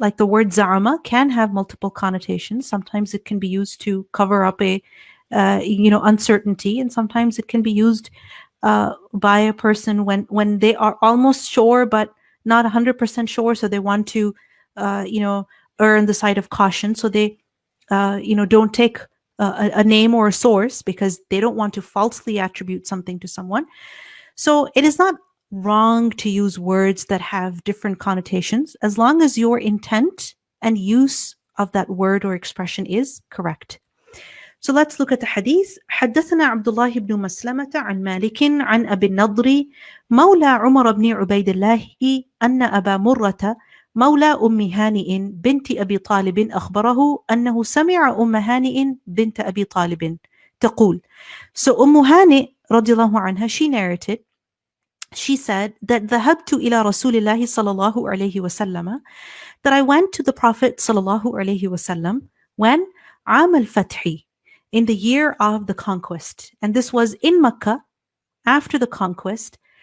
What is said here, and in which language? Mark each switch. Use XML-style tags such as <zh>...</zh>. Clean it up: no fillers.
<en>Like the word za'ama can have multiple connotations. Sometimes it can be used to cover up a uncertainty, and sometimes it can be used by a person when they are almost sure but not 100% sure, so they want to err on the side of caution, so they don't take a name or a source because they don't want to falsely attribute something to someone. So it is not wrong to use words that have different connotations as long as your intent and use of that word or expression is correct. So let's look at the hadith.</en> <ar>حدثنا عبد الله بن مسلمة عن مالك عن أبي النضر مولى عمر بن عبيد الله أن أبا مرة مولى أم هانئ بنت أبي طالب أخبره أنه سمع أم هانئ بنت أبي طالب تقول.</ar> <en>So</en> <ar>أم هانئ رضي الله عنها,</ar> <en>she narrated, she said that</en> <ar>ذهبت إلى رسول الله صلى الله عليه وسلم,</ar> <en>that I went to the Prophet</en> <ar>صلى الله عليه وسلم</ar> <en>when</en> <ar>عام الفتح,</ar> <en>in the year of the conquest, and this was in Mecca after the conquest.</en>